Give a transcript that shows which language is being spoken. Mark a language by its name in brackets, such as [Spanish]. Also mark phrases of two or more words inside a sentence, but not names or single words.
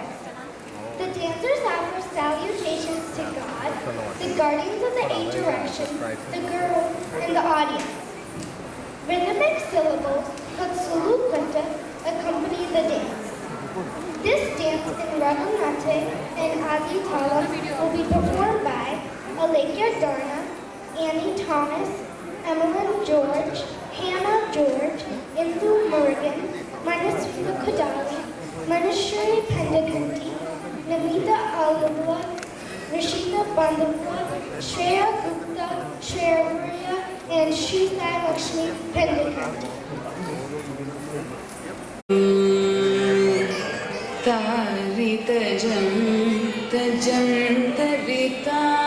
[English] The dancers offer salutations to God, the guardians of the eight directions, the guru, and the audience. Rhythmic syllables called sulukanta accompany the dance. This dance in Raghunatha and Adi Talam will be performed by Alekya Darna, Annie Thomas, Emmeline George, Hannah George, Indu Morgan, Manasvita Kudali, Manashri Pendakanti, Namita Alula, Rashida Bandhavla, Shreya Gupta, Shreya Ruya, and Shreya Lakshmi Pendakanti. तारितजं तजं तरिता